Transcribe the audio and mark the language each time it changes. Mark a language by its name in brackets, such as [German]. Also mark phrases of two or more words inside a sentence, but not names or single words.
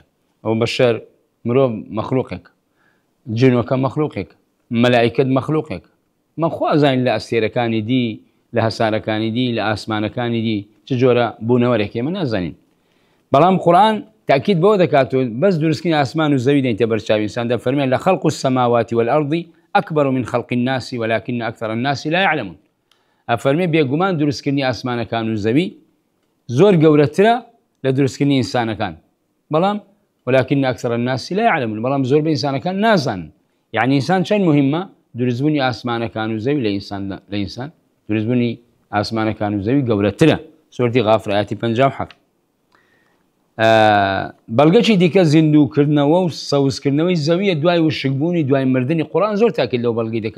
[Central Kurdish] ئەو بەشەر مرۆڤ مەخلوقێک، جنۆکە مەخلوقێک، مەلائیکەت مەخلوقێک. من خوا ئەزانین لە ئەستێرەکانی دی، لە هەسارەکانی دی، لە ئاسمانەکانی دی چ جۆرە بوونەوەرێکی من نازانین. بەڵام قورآن تاکید بەوە دەکاتەوە بەس دروستکردنی ئاسمان و زەوی دەینتە بەرچاوی ئینسان دەفەرمێ لە [Arabic] خەڵق السەماوات والأرض أكبر من خلق الناس ولكن أكثر الناس لا يعلمون. [Central Kurdish] ئەفەرمێ بێگومان دروستکردنی ئاسمانەکان و زەوی زۆر گەورەترە لە دروستکردنی ئینسانەکان، بەڵام [Arabic] ولكن أكثر الناس لا يعلمون، [Central Kurdish] بەڵام زۆر بە ئینسانەکان نازانن. یعنی ئینسان چەند مهمە دروستبوونی ئاسمانەکان و زەوی لە ئینسان دروستبوونی ئاسمانەکان و زەوی گەورەترە. سورەتی غافر ئاەتی 57. بەڵگەی دیکە زیندووکردنەوە و سەوزکردنەوەی زەویە دوای وشکبوونی دوای مردنی قورآن زۆر تاکید لەو بەڵگەی دەکات